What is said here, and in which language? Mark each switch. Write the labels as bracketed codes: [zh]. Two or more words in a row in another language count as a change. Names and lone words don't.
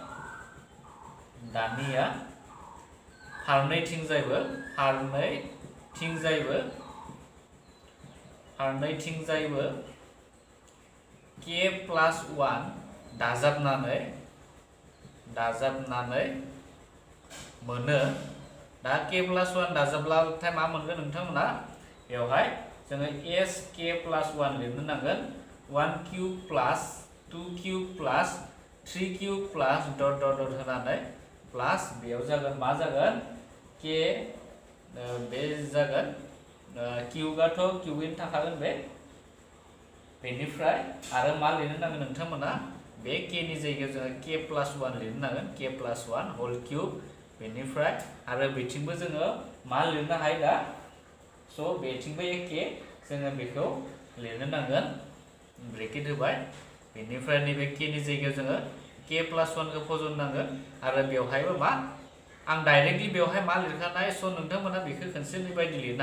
[brx] फारनैथिंजायबो k प्लस 1 दाजाबनानै मोनो दा k प्लस 1 दाजाबब्लाथाय मा मोनगोन नोंथांमोना बेवहाय जोङो s k प्लस 1 लिरनो नांगोन [en] 1 cube plus 2 cube plus 3 cube plus dot dot dot [brx] होनानै प्लस बेयाव जागोन मा जागोन k बे जागोन क्यूबाथ' क्यूबैनो थाखागोन बेनिफ्राय आरो मा लिरनो नांगोन नोंथांमोना बे k नि जायगायाव जोङो k प्लस 1 लिरनो नांगोन [en] k plus 1 whole cube [brx] बेनिफ्राय आरो बेथिंबो जोङो मा लिरनो हायो दा स' बेथिंबो एखे जोङो बेखौ लिरनो नांगोन ब्रेकेट होबाय बेनिफ्राय नैबे k नि जायगायाव जोङो k प्लस 1 खौ फज'नांगोन आरो बेवहायबो मा आं डाइरेक्टलि बेवहाय मा लिरखानाय स' नोंथांमोना बेखौ खनसे बेबायदि लिरनो